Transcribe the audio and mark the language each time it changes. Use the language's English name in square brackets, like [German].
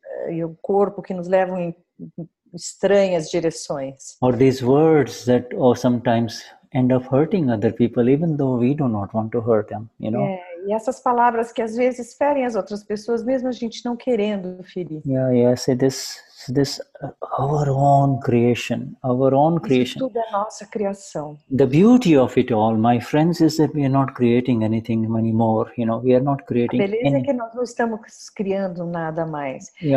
[Portuguese] E o corpo que nos levam em estranhas direções. [English] Or these words that sometimes end up hurting other people, even though we do not want to hurt them, you know. [Portuguese] E essas palavras que às vezes ferem as outras pessoas, mesmo a gente não querendo ferir. [English] See this our own creation. [Portuguese] Isso tudo é nossa criação. [English] The beauty of it all, my friends, is that we are not creating anything anymore. You know, we are not creating. [Portuguese] A beleza é que nós não estamos criando nada mais.